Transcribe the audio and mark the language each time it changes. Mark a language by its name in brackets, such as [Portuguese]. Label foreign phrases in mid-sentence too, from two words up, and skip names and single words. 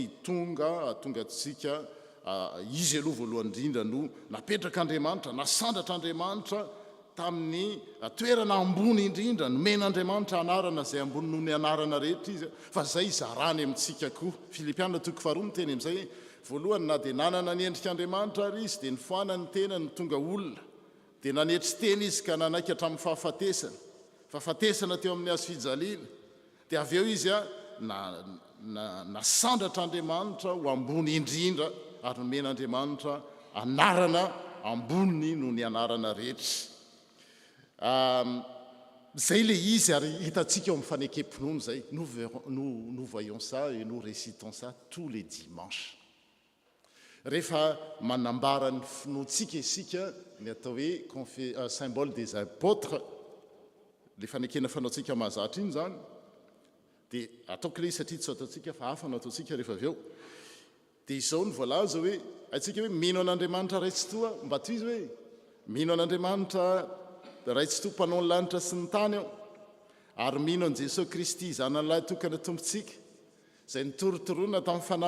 [Malagasy] itonga atongatsika izy aloha voalohany indrindra no napetrak'andriamanitra nasandratra andriamanitra tamin'ny toerana ambony indrindra nomen'andriamanitra anarana zay ambony noho ny anarana rehetra izy fa zay zarany amintsika koa Filipianina toko faharoa miteny am'izay voalohany na de nanana ny endrik'andriamanitra ary izy de nifoana ny tena ny tonga olona de nanetry teny izy ka nanaiky hatramin'ny fahafatesana teo amin'ny azo fijaliana de avy eo izy a nasandratra andriamanitra ho ambony indrindra ary nomen'andriamanitra anarana ambony noho ny anarana rehetra zay le izy ary hitatsika eo amin'ny fanekempinono zay [French] nous voyons ça et nous récitons ça tous les dimanches [Malagasy] rehefa manambara ny finoantsika isika ny atao hoe [French] symbole des apôtres [Malagasy] le fanekena fanaotsika mahazatra iny zany de ataoko le izy satria tsy ataotsika fa hafa no ataotsika rehefa avy eo de izao ny voalaza hoe aitsika hoe mino an'andriamanitra ray tsy toa mba toy izy hoe mino an'andriamanitra ray tsy toa mpanao ny lanitra sy ny tany ao ary mino an' jesosy kristy zanan'lahy tokana tompontsika zay nitorotoroana tamin'ny fanahy